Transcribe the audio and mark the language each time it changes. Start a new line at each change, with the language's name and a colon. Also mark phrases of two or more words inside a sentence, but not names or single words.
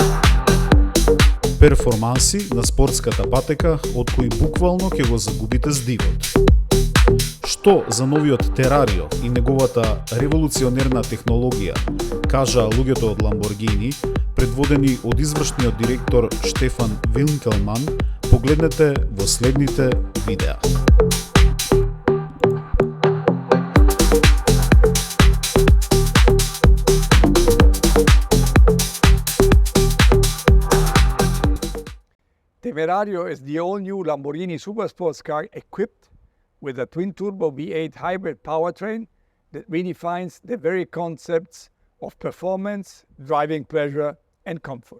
Macedonian: Перформанси на спортската патека од кои буквално ќе го загубите здивот. Што за новиот Terrario и неговата револуционерна технологија кажа луѓето од Lamborghini, предводени од извршниот директор Штефан Винкелман, погледнете во следните видеа.
English: Temerario is the all-new Lamborghini Supersports car equipped with a twin-turbo V8 hybrid powertrain that redefines the very concepts of performance, driving pleasure, and comfort.